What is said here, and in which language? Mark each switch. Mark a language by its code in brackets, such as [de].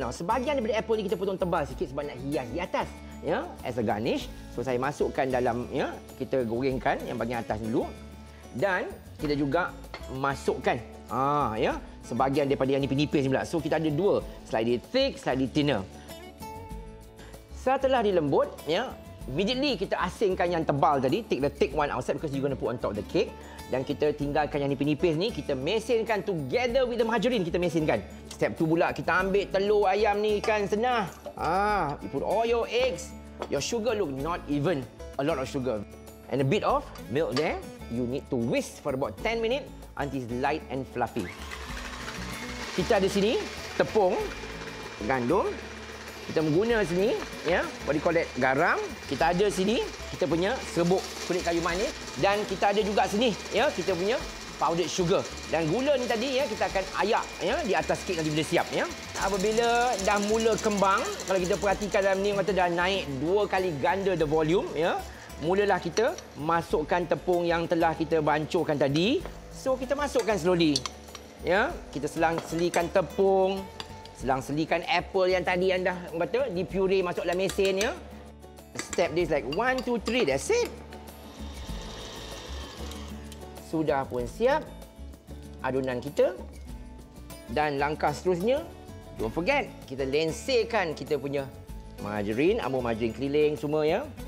[ms] Now, sebahagian daripada apple ni kita potong tebal sikit sebab nak hias di atas, ya, [en] as a garnish. [ms] So saya masukkan dalam, ya, kita gorengkan yang bahagian atas dulu. Dan kita juga masukkan ya, sebahagian daripada yang nipis-nipis ni pula. [en] So [ms] kita ada dua, [en] slightly thick, slightly thinner. [ms] Setelah dilembut, ya, immediately kita asingkan yang tebal tadi, [en] take the thick one outside because you're going to put on top of the cake. [ms] Dan kita tinggalkan yang nipis-nipis ni, kita mesinkan [en] together with the margarine, [ms] kita mesinkan. [en] Step 2 [ms] pula, kita ambil telur ayam ni kan senang. [en] You put all your eggs, your sugar, look, not even a lot of sugar. And a bit of milk there. You need to whisk for about 10 minutes until it's light and fluffy. [ms] Kita ada sini tepung, gandum. Kita mengguna sini, ya, [en] what do you call that, [ms] garam. Kita ada sini, kita punya serbuk kulit kayu manis. Dan kita ada juga sini, ya, kita punya powdered sugar. Dan gula ni tadi, ya, kita akan ayak, ya, di atas kek nanti bila siap, ya. Apabila dah mula kembang, kalau kita perhatikan dalam ni, kata dah naik 2 kali ganda [en] the volume, [ms] ya. Mulalah kita masukkan tepung yang telah kita bancuhkan tadi. So, kita masukkan slowly. Ya, kita selang-selikan tepung. Selang-selikan apple yang tadi yang dah kata dipuree masuk dalam mesin, ya. [en] Step this like 1, 2, 3, that's it. [ms] Sudah pun siap adunan kita. Dan langkah seterusnya, [en] don't forget, [ms] kita lensekan kita punya margarin, Amor margarin keliling semua, ya.